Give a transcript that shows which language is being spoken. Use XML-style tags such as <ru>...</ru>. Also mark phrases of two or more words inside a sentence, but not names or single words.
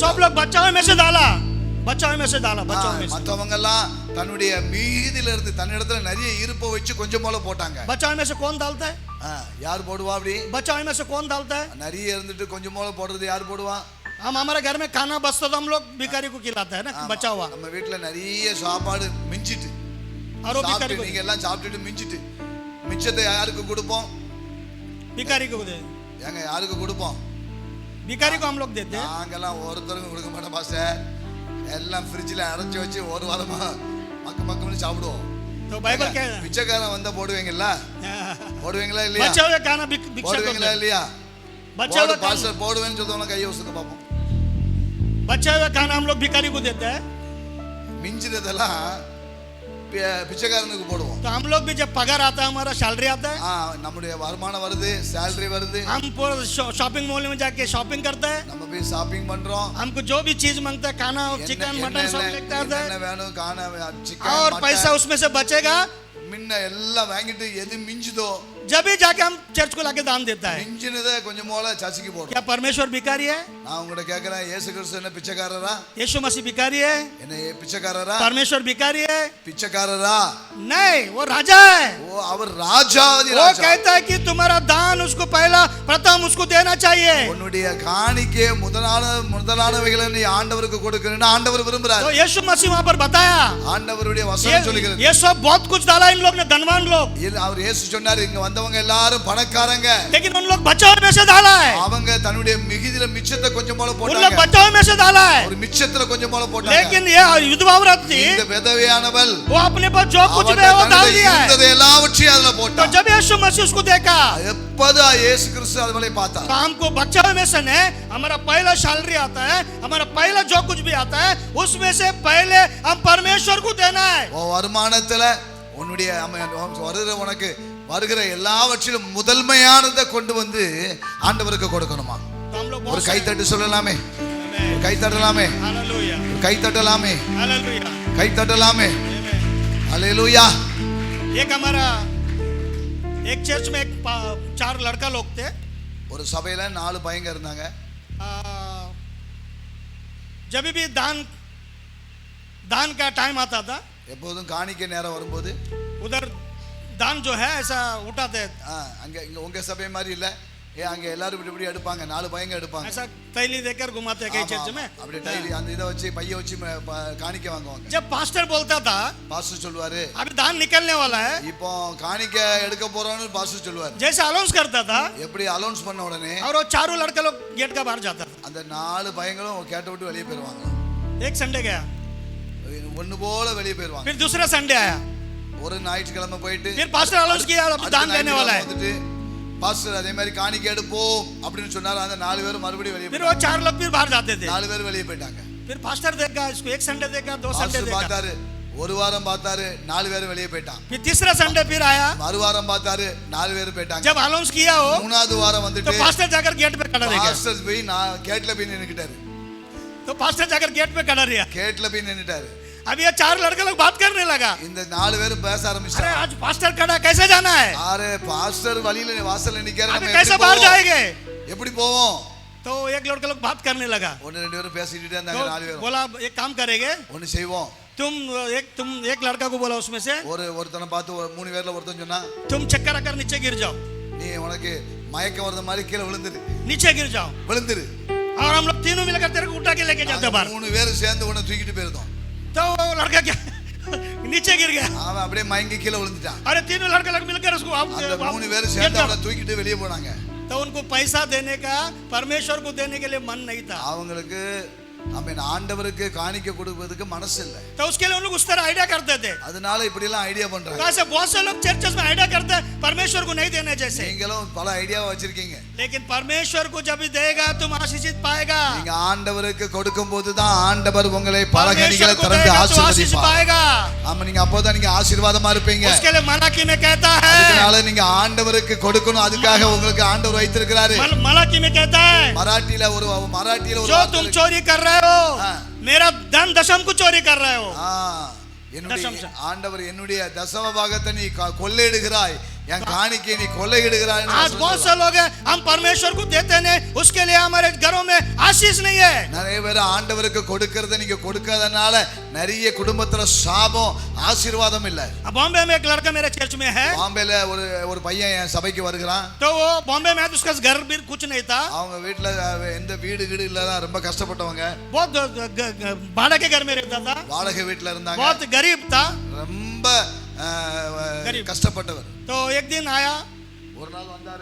<hi>सब लोग बच्चों में से डाला, बच्चों में से डाला, बच्चों में से,</hi> <ta>மத்தவங்க எல்லாம் தன்னுடைய மீதில இருந்து தன்னிடத்துல நிறைய இருப்பை வச்சு கொஞ்சம் போல போட்டாங்க.</ta> <hi>बच्चों में से कौन डालता है,</hi> <ta>யார் போடுவா அப்படி?</ta> <hi>बच्चों में से कौन डालता है,</hi> <ta>நிறைய இருந்துட்டு கொஞ்சம் போல போடுறது யார் போடுவா?</ta> <hi>हम हमारे घर में खाना बचता तो हम लोग भिखारी को खिलाते हैं ना, बचा हुआ,</hi> <ta>நம்ம வீட்டுல நிறைய சாப்பாடு மிஞ்சிட்டு,</ta> <hi>और वो भिखारी को,</hi> <ta>நீங்க எல்லாம் சாப்பிட்டுட்டு மிஞ்சிட்டு, மிச்சத்தை யாருக்கு கொடுப்போம்?</ta> <hi>भिखारी को दे,</hi> <ta>ஏங்க யாருக்கு கொடுப்போம்?</ta> <hi>भिखारी को हम लोग देते हैं।</hi> <ta>நாங்கெல்லாம் ஒருத்தருக்கும் கொடுக்க மாட்டோம் பாஸ்டர், எல்லாம் ஃப்ரிட்ஜில் அரைச்சி வச்சு ஒரு வாரமா மக்கள் சாப்பிடுவோம்.</ta> <hi>तो बाइबल कह</hi> <ta>பிச்சைக்காரன் வந்தா போடுவீங்கல்ல, போடுவீங்களா இல்லையா?</ta> <hi>बचा हुआ खाना भिक्षा को</hi> <ta>போடுவீங்களா</ta> <hi>दे,</hi> <ta>இல்லையா?</ta> <hi>बचा हुआ</hi> <ta>பாஸ்டர் போடுவேன்னு சொல்லுவாங்க, கையை வச்சுக்க பார்ப்போம்.</ta> <hi>बचा हुआ खाना हम लोग भिखारी को देते हैं।</hi> <ta>மிஞ்சினதெல்லாம் பிச்சைக்காரனுக்கு போடுவோம்.</ta> <hi>तो हम लोग भी जब पगार आता है, हमारा सैलरी आता है,</hi> <ta>நம்முடைய வருமானம் வருது, சேலரி வருது,</ta> <hi>हम पूरा</hi> <en>shopping mall</en> <hi>में जाके शॉपिंग करते हैं,</hi> <ta>நம்ம போய் ஷாப்பிங் பண்றோம்,</ta> <hi>हमको जो भी चीज मांगता है, खाना, चिकन, मटन सब लेते</hi> <ta>என்ன</ta> <hi>हैं,</hi> <ta>வேணும் காண சிக்கன்,</ta> <hi>और पैसा उसमें से बचेगा,</hi> <ta>முன்ன எல்லாம் வாங்கிட்டு எது மிஞ்சுதோ</ta> <hi>जब भी जाके हम चर्च को लाके दान देता है।</hi> <ta>மிஞ்சினதை கொஞ்சம் போல சர்ச்சுக்கு போடுறோம்.</ta> <hi>क्या परमेश्वर भिखारी है?</hi> <ta>நான் உங்கள்ட்ட கேட்கிறேன், இயேசு கிறிஸ்து என்ன பிச்சைக்காரரா?</ta> <hi>यीशु मसीह भिखारी है?</hi> <ta>என்ன பிச்சைக்காரரா?</ta> <hi>परमेश्वर भिखारी है?</hi> <ta>பிச்சைக்காரரா?</ta> <hi>नहीं, वो राजा है।</hi> <ta>ஓ, அவர் ராஜாதி</ta> <hi>वो</hi> <ta>ராஜா.</ta> <hi>कहता है कि तुम्हारा दान उसको पहला प्रथम उसको देना चाहिए।</hi> <ta>உன்னுடைய காணிக்கை முதலானவைகளை நீ ஆண்டவருக்கு கொடுக்கணும்னு ஆண்டவர் விரும்புறார்.</ta> <hi>तो यीशु मसीह वहां पर बताया,</hi> <ta>ஆண்டவருடைய வசனம் சொல்லுகிறது,</ta> <hi>ये सब बहुत कुछ डाला इन लोग ने, धनवान लोग,</hi> <ta>அவர் இயேசு சொன்னார், இங்க வந்தவங்க எல்லாரும் பணக்காரங்க,</ta> <hi>लेकिन उन लोग बचाव में से डाला है,</hi> <ta>அவங்க தன்னுடைய மிகுதில மிச்சத்தை கொஞ்சம் போல</ta> <hi>उन लोग</hi> <ta>போட்டாங்க,</ta> <hi>बचाव में से डाला है,</hi> <ta>ஒரு மிச்சத்துல கொஞ்சம் போல போட்டாங்க.</ta> <hi>लेकिन ये विधवा औरत थी,</hi> <ta>இந்த விதவையானவள்</ta> <hi>वो अपने पास जो कुछ भी है वो डाल दिया है।</hi> <ta>இருந்ததை எல்லாவற்றையும் அதுல</ta> <hi>तो</hi> <ta>போட்டா.</ta> <hi>जब यीशु मसीह उसको देखा,</hi> <ta>எப்போது இயேசு கிறிஸ்து அதுவரை பார்த்தா,</ta> <hi>तो हमको बचाव में से नहीं, हमारा पहला सैलरी आता है, हमारा पहला जो कुछ भी आता है, उसमें से पहले हम परमेश्वर को देना है।</hi> <ta>உன் வருமானத்துல உன்னுடைய உனக்கு வருகிற எல்லாவற்றிலும் முதன்மையானதை கொண்டு வந்து ஆண்டவருக்கு கொடுக்கணுமா?</ta> <hi>तो हम लोग</hi> <ta>ஒரு கை தட்டு சொல்லலாமே, ஒரு கை தட்டலாமே,</ta> <hi>हालेलुया,</hi> <ta>ஒரு கை தட்டலாமே,</ta> <hi>हालेलुया,</hi> <ta>கை தட்டலாமே. அல்லேலூயா.</ta> <hi>एक हमारा एक चर्च में एक 4 लड़का लोग थे,</hi> <ta>ஒரு சபையில 4 பையங்க இருந்தாங்க.</ta> <hi>जब भी दान का टाइम आता था,</hi> <ta>எப்போதும் காணிக்கை நேரம் வரும்போது</ta> <hi>उधर दान जो है ऐसा उठाते हैं,</hi> <ta>அங்க இங்க உங்க சபை மாதிரி இல்ல, அங்க எல்லாரும் இப்படி இப்படி எடுப்பாங்க, 4 பையங்க எடுப்பாங்க,</ta> <hi>ऐसा थैली देकर घुमाते हैं कई चर्च में।</hi> <ta>அப்படி டைலி அந்த இத வச்சு பைய வச்சு காணிக்க வாங்குவாங்க.</ta> <hi>जब पास्टर बोलता था</hi> <ta>பாஸ்டர் சொல்லுவாரு,</ta> <hi>अभी दान निकलने वाला है,</hi> <ta>இப்போ காணிக்க எடுக்க போறோம்னு பாஸ்டர் சொல்லுவாரு.</ta> <hi>जैसे अनाउंस करता था</hi> <ta>எப்படி அலௌன்ஸ் பண்ண உடனே</ta> <hi>और वो चारों लड़के लोग गेट का बाहर जाता था।</hi> <ta>அந்த 4 பையங்களும் கேட்ட விட்டு வெளியே போயிடுவாங்க.</ta> <hi>एक संडे गया,</hi> <ta>ஒண்ணு போல வெளியே போயிடுவாங்க.</ta> <hi>फिर दूसरा संडे आया,</hi> <ta>ஒரு ஞாயிற்றுக்கிழமை போயிட்டு</ta> <hi>फिर पास्टर अनाउंस किया अभी दान देने वाला है,</hi> <ta>வந்துட்டு பாஸ்டர் அதே மாதிரி காணிக்க எடுப்போம் அப்படின்னு சொன்னாரு. அந்த 4 பேரும் மறுபடியும் வெளியே</ta> <hi>फिर वो 4 लोग फिर बाहर जाते थे।</hi> <ta>4 பேர் வெளியே போயிட்டாங்க.</ta> <hi>फिर पास्टर देखा इसको, एक संडे देखा, 2 संडे</hi> <ta>பாஸ்டர்</ta> <hi>देखा,</hi> <ta>பார்த்தாரு, ஒரு வாரம் பார்த்தாரு, 4 பேர் வெளியே போயிட்டாங்க.</ta> <hi>फिर तीसरा संडे फिर आया,</hi> <ta>மறுவாரம் பார்த்தாரு, 4 பேர் போயிட்டாங்க.</ta> <hi>जब अनाउंस किया हो</hi> <ta>மூணாவது வாரம்</ta> <hi>तो</hi> <ta>வந்துட்டு</ta> <hi>पास्टर जाकर गेट पे खड़ा रह गया,</hi> <ta>பாஸ்டர் போய் நான் கேட்ல போய் நின்னுக்கிட்டாரு.</ta> <hi>तो पास्टर जाकर गेट पे खड़ा रहा।</hi> <ta>கேட்ல போய் நின்னுட்டாரு.</ta> <hi>अब ये 4 लड़के लोग बात करने लगा,</hi> <ta>இந்த 4 பேரும் பேச</ta> <hi>अरे</hi> <ta>ஆரம்பிச்சாங்க.</ta> <hi>आज पास्टर खड़ा कैसे जाना है,</hi> <ta>அரே பாஸ்டர் வழியில வாசல்ல நிக்காரு,</ta> <hi>अभी</hi> <ta>நம்ம</ta> <hi>कैसे</hi> <ta>எப்படி</ta> <hi>बाहर</hi> <ta>போவோம்?</ta> <hi>जाएंगे।</hi> <ta>எப்படி போவோம்?</ta> <hi>तो एक लड़का लोग बात करने लगा,</hi> <ta>ஒன்னு ரெண்டு பேரும் பேசிட்டு இருந்தாங்க.</ta> <hi>तो</hi> <ta>4 பேரும்</ta> <hi>बोला एक काम करेंगे,</hi> <ta>ஒன்னு செய்வோம்.</ta> <hi>तुम एक लड़का को बोला उसमें से,</hi> <ta>ஒருத்தனை பார்த்து 3 பேர்ல ஒருத்தன் சொன்னா,</ta> <hi>तुम चक्कर आकर नीचे गिर जाओ,</hi> <ta>நீ உனக்கு மயக்கம் வரத மாதிரி கீழே விழுந்துரு,</ta> <hi>नीचे गिर जाओ,</hi> <ta>விழுந்துரு.</ta> <hi>और हम लोग तीनों मिलकर तेरे को उठा के लेके जाते बाहर।</hi> <ta>3 பேரும் சேர்ந்து உன்னை தூக்கிட்டு போயிருந்தோம்.</ta> <hi>तो वो लड़का क्या नीचे गिर गया,</hi> <ta>அவன் அப்படியே மயங்கி கீழே விழுந்துட்டான்.</ta> <hi>अरे तीनों लड़के लोग मिलकर उसको</hi> <ta>அந்த 3 பேரும் சேர்ந்து அவனை தூக்கிட்டு வெளியே போனாங்க.</ta> <hi>तो उनको पैसा देने का, परमेश्वर को देने के लिए मन नहीं था,</hi> <ta>அவங்களுக்கு ஆமென் ஆண்டவருக்கு காணிக்க கொடுக்கிறதுக்கு மனசு இல்லை.</ta> <hi>तो उसके लिए उन लोग उस तरह आइडिया करते थे।</hi> <ta>அதனால இப்படி எல்லாம் ஐடியா பண்றாங்க.</ta> <hi>ऐसे बहुत से लोग चर्चेस में आइडिया करते हैं परमेश्वर को नहीं देने जैसे,</hi> <ta>நீங்களும் பல ஐடியாவை வச்சிருக்கீங்க.</ta> <hi>लेकिन परमेश्वर को जब भी देगा तुम आशीषित पाएगा,</hi> <ta>நீங்க ஆண்டவருக்கு கொடுக்கும்போது தான் ஆண்டவர் உங்களை பல</ta> <hi>परमेश्वर</hi> <ta>கனிகளை</ta> <hi>को</hi> <ta>திறந்து</ta> <hi>देगा तो आशीष</hi> <ta>ஆசீர்வதிப்பார்.</ta> <hi>पाएगा।</hi> <ta>ஆமா, நீங்க அப்போதான் நீங்க ஆசீர்வாதமா இருப்பீங்க.</ta> <hi>उसके लिए मलाकी में कहता है,</hi> <ta>அதனால நீங்க ஆண்டவருக்கு கொடுக்கணும். அதுக்காக உங்களுக்கு ஆண்டவர் வைத்திருக்கிறாரு.</ta> <hi>मलाकी में कहता है,</hi> <ta>மராட்டியில ஒரு</ta> <hi>जो तुम चोरी कर रहे हो हाँ। मेरा धन दशम को चोरी कर रहे हो।</hi> <ta>என்னுடைய ஆண்டவர் என்னுடைய தசம பாகத்தை நீ கொள்ளையிடுகிறாய், என் காணிக்கை நீ கொள்ளையிடுகிறாய்.</ta> <hi>आज बहुत से लोग हैं हम परमेश्वर को देते नहीं, उसके लिए हमारे घरों में आशीष नहीं है।</hi> <ta>நிறைய பேர் ஆண்டவருக்கு கொடுக்கறத நீங்க கொடுக்காதனால நிறைய குடும்பத்துல சாபம், ஆசீர்வாதம் இல்ல.</ta> <hi>बॉम्बे में एक लड़का मेरे चर्च में है,</hi> <ta>பாம்பேல ஒரு பையன் என் சபைக்கு வருகிறான்.</ta> <hi>तो वो बॉम्बे में है तो उसका घर भी कुछ नहीं था,</hi> <ta>அவங்க வீட்டுல எந்த வீடு இல்லதான், ரொம்ப கஷ்டப்பட்டவங்க.</ta> <hi>बहुत भाड़ा के घर में रहता था,</hi> <ta>வாடகை வீட்டுல இருந்தாங்க,</ta> <hi>बहुत गरीब था,</hi> <ta>ரொம்ப கஷ்டப்பட்டவர்.</ta> <hi>तो एक दिन आया</hi> <ta>ஒரு நாள் வந்தாரு.</ta>